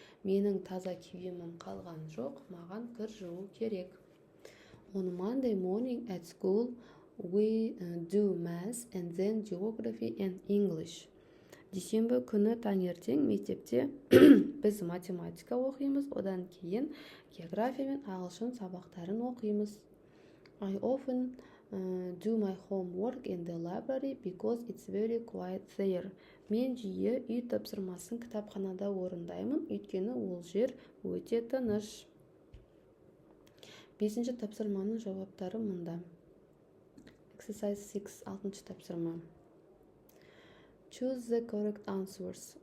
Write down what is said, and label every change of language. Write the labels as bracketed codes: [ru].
[kk] Менің таза киімім қалған жоқ, маған кір жуу керек. [en] On Monday morning at school, we do math and then geography and English. [kk] Дүйсенбі күні таңертең мектепте біз математика оқимыз, одан кейін география мен ағылшын сабақтарын оқимыз. [en] I often do my homework in the library because it's very quiet there. [kk] Мен жиі үй тапсырмасын кітапханада орындаймын, өйткені ол жер өте тыныш. Бесінші тапсырманың жауаптары мұнда. [en] Exercise 6, [kk] 6-шы тапсырма. [en] Choose the correct answers.